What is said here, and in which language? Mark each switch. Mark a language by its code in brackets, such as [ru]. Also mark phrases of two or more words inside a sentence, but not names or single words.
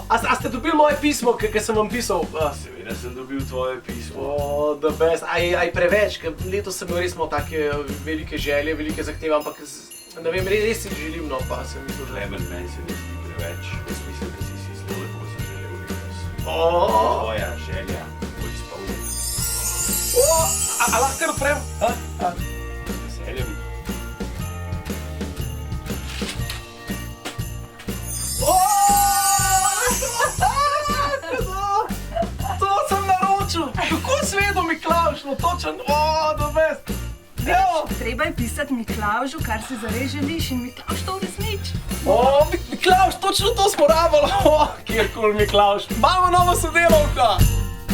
[sl] A ste dobili moje pismo, ki sem vam pisal? Seveda sem dobil tvoje pismo. [en] The best. [sl] Aj preveč, ker letos sem res imel take velike želje, velike zahteve, ampak ne vem, res si želim, no, pa sem mislil, Klemen, meni se ne zdi preveč. Jaz mislim, da si zelo lepo zaželel letos. Tvoja želja bo izpolnjena. A lahko kar odprem? Z veseljem. To sem naročil! Kako sveto Miklavž, no točen, [en] the best! [sl] Treba je pisati Miklavžu, kar si zares želiš in Miklavž to uresniči. Miklavž, točno to smo rabili! Kjerkoli Miklavž, imamo novo sodelavko!